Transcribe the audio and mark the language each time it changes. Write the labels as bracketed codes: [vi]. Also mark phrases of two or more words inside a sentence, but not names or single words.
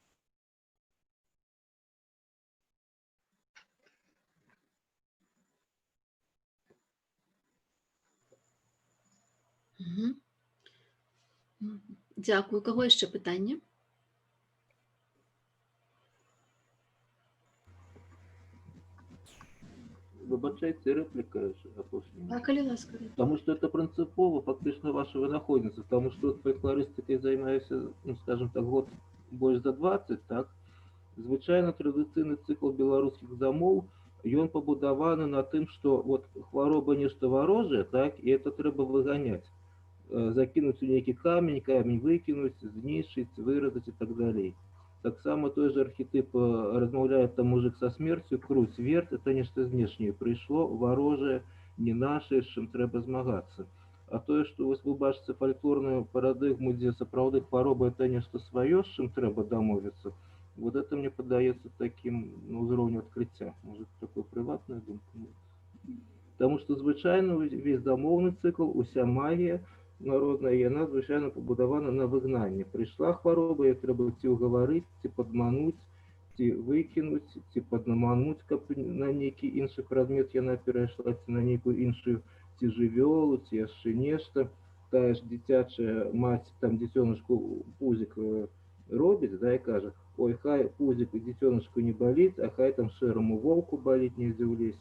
[be] Мгм. Дзякую. У каго яшчэ пытанне? Выбачайте, реплика апошняя. А, калі ласка. [ru] Потому что это принципово фактично ваша вынаходница, потому что вот фольклористикой занимаюсь, ну, скажем так, год больше за 20, так? [be] Звычайно традыцыйны цикл беларускіх замоў, ён пабудаваны на тым, што вот хвароба нешта варожае, так, і это трэба выганяць, закінуць у нейкі камень выкінуць, знішчыць, выразаць і так далей. Таксама [ru] той же архетип [be] размаўляе там [ru] мужик со смерцю, [be] круць, верт, это нешта знешняе прыйшло, варожае, не наше, з чым трэба змагацца. А тое, што вы бачыце фальклорную парадыгму, дзе сапраўды хвароба это нешта сваё, з чым трэба дамовіцца, [ru] вот это мне подается таким, ну, уровнем открытия. Может, такой приватная думка. Потому что звычайно весь замовный цикл, уся магия народная, яна звычайно побудована на выгнании. Пришла хвороба, ее треба ці уговорить, ці подмануть, ці выкинуть, ці поднамануть, каб на некий інший предмет яна перейшла, ці на некую іншую, [be] ці жывёлу, ці яшчэ нешта. Тая ж дзіцячая мать, там дзіцёнышку пузик робіць, да, і кажа: ой, хай пузик дзіцёнышку не болит, а хай там шэрому волку болит недзе ў лесе.